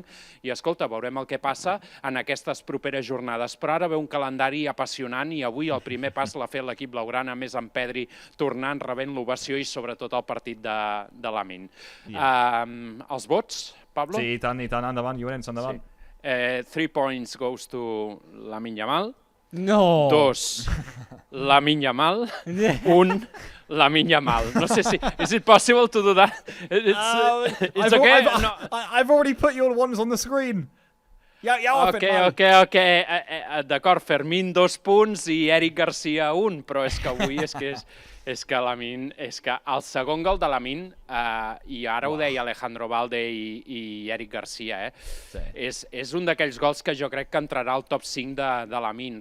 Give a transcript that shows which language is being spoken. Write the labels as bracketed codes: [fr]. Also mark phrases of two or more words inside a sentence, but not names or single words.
[ca] I escolta, veurem el que passa en aquestes properes jornades. Però ara ve un calendari apassionant i avui el primer pas l'ha fet l'equip blaugrana, més en Pedri tornant, rebent l'ovació i sobretot el partit de Lamine. Els vots, Pablo? Sí, i tant, endavant, Llorenç, endavant. [en] 3 points goes to Lamine Yamal. [ca] No. 2, Lamine Yamal. 1, Lamine Yamal. No sé si... [en] Is it possible to do that? It's okay? I've already put your ones on the screen. Ok. [ca] D'acord, Fermín 2 punts i Eric Garcia 1, però és que avui és que Lamine, és que el segon gol de Lamine, i ara ho deia Alejandro Valde i Eric Garcia, és un d'aquells gols que jo crec que entrarà al top 5 de Lamine.